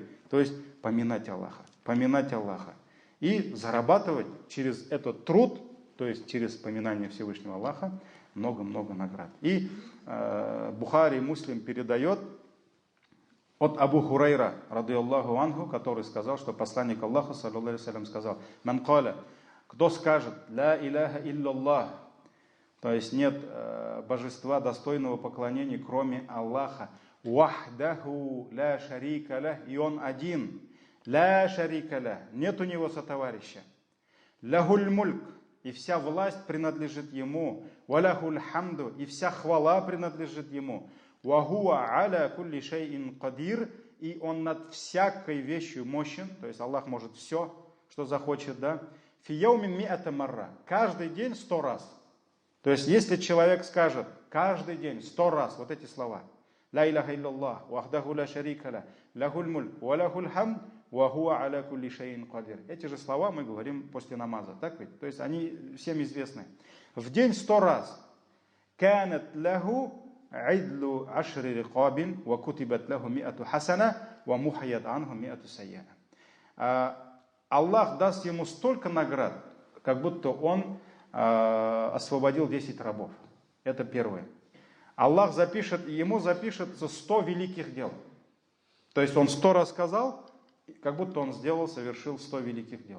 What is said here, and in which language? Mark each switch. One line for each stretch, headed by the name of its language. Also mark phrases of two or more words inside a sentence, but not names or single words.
Russian: То есть поминать Аллаха. И зарабатывать через этот труд, то есть через поминание Всевышнего Аллаха, много-много наград. И Бухари и Муслим передает от Абу Хурайра,
Arabic: رضي الله عنه,
Russian: который сказал, что посланник Аллаха,
Arabic: صلى الله عليه وسلم,
Russian: сказал:
Arabic: «من قال»,
Russian: кто
Arabic: скажет «لا إله إلا الله»,
Russian: то есть нет божества достойного поклонения, кроме Аллаха,
Arabic: «وحده لا شريك له»,
Russian: и он один,
Arabic: «لا شريك له»,
Russian: нет у него сотоварища,
Arabic: «له الملك»,
Russian: и вся власть принадлежит ему,
Arabic: «وله الحمد»,
Russian: и вся хвала принадлежит ему,
Arabic: «وهو على كل شيء قدير»,
Russian: и он над всякой вещью мощен, то есть Аллах может все, что захочет,
Arabic: да, «في يوم مائة مرة»,
Russian: каждый день 100 раз. То есть, если человек скажет каждый день 100 раз вот эти слова,
Arabic: «لا إله إلا الله، وحده لا شريك له، له الملك، وله الحمد، وهو على كل شيء قدير».
Russian: Эти же слова мы говорим после намаза, так ведь? То есть, они всем известны. В день 100 раз.
Arabic: «كانت له عدل عشر رقاب، وكتبت له مائة حسنة، ومحيت عنه مائة سيئة».
Russian: Аллах даст ему столько наград, как будто он освободил 10 рабов. Это первое. Аллах ему запишется 100 великих дел. То есть он 100 раз сказал, как будто он совершил 100 великих дел.